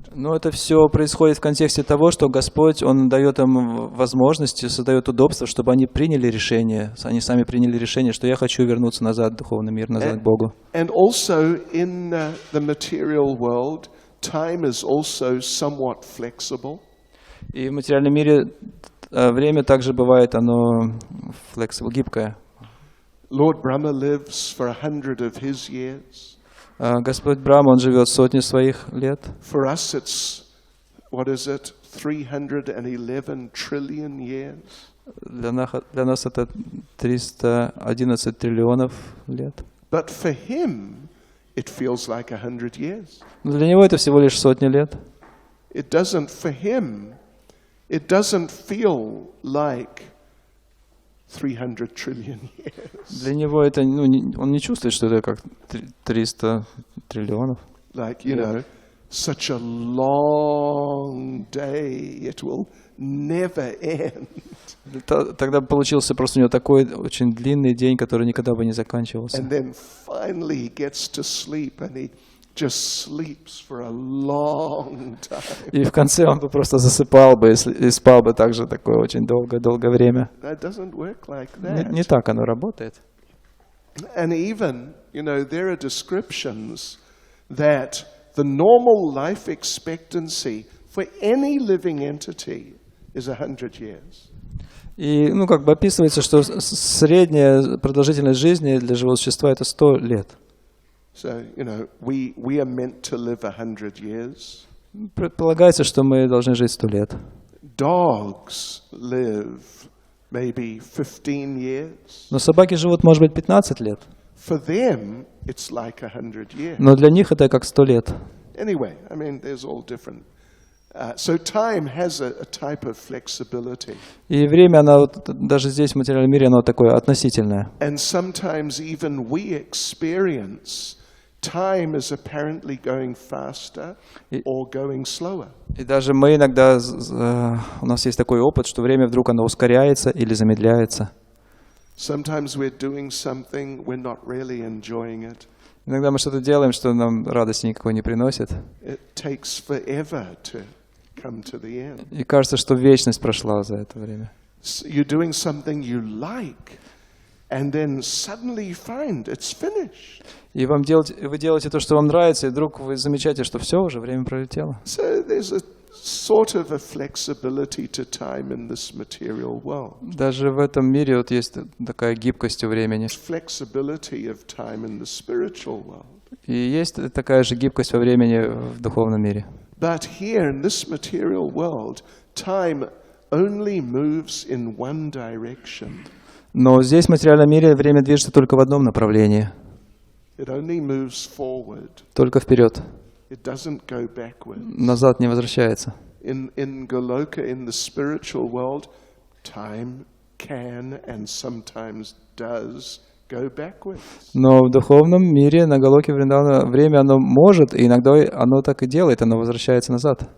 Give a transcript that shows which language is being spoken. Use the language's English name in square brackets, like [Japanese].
[Russian] Но это все происходит в контексте того, что Господь, Он дает им возможности, создает удобства, чтобы они приняли решение, они сами приняли решение, что я хочу вернуться назад в духовный мир, назад к Богу. [English] And also in the material world, time is also somewhat flexible. [Russian] И в материальном мире время также бывает, оно flexible, гибкое. [English] Lord Brahma lives for 100 of his years. [Russian] Господь Брахма, Он живет сотни своих лет. [English] For us it's, what is it, 311 trillion years. [Russian] Для нас это 311 триллионов лет. [English] But for him, it feels like 100 years. [Russian] Но для него это всего лишь сотни лет. [English] It doesn't, for him, it doesn't feel like 300 trillion years. [Russian] Для него это, он не чувствует, что это как 300 триллионов. [English] Like, you know, such a long day, it will never end. [Russian] Тогда получился просто у него такой очень длинный день, который никогда бы не заканчивался. [English] And then finally he gets to sleep and he just sleeps for a long time. [Russian] И в конце он бы просто засыпал бы и спал бы также такое очень долгое время. [English] That doesn't work like that. [Russian] Не так оно работает. [English] And even, you know, there are descriptions that the normal life expectancy for any living entity is 100 years. [Russian] И, как бы описывается, что средняя продолжительность жизни для живого существа это 100 лет. [English] So, you know, we are meant to live 100 years. [Russian] Предполагается, что мы должны жить 100 лет. [English] Dogs live maybe 15 years. [Russian] Но собаки живут, может быть, 15 лет. [English] For them, it's like 100 years. [Russian] Но для них это как 100 лет. [English] Anyway, I mean, there's all different. So time has a type of flexibility. [Russian] И время, оно даже здесь в материальном мире, оно такое относительное. [English] And sometimes even we experience time is apparently going faster or going slower. [Russian] И даже мы иногда, у нас есть такой опыт, что время вдруг оно ускоряется или замедляется. [English] Sometimes we're doing something, we're not really enjoying it. [Russian] Иногда мы что-то делаем, что нам радости никакой не приносит. [English] It takes forever to come to the end. [Russian] И кажется, что вечность прошла за это время. [English] You're doing something you like, and then suddenly you find it's finished. [Russian] И вы делаете то, что вам нравится, и вдруг вы замечаете, что все, уже время пролетело. [English] So there's a sort of a flexibility to time in this material world. [Russian] Даже в этом мире вот есть такая гибкость у времени. [English] Flexibility of time in the spiritual world. [Russian] И есть такая же гибкость во времени в духовном мире. [English] But here in this material world, time only moves in one direction. [Russian] Но здесь в материальном мире время движется только в одном направлении. [English] It only moves forward. [Russian] Только вперед. [English] It doesn't go backwards. [Russian] Назад не возвращается. [English] In Goloka, in the spiritual world, time can and sometimes does go backwards. [Russian] Но в духовном мире, на Галоке Вриндавана, время оно может, и иногда оно так и делает, оно возвращается назад.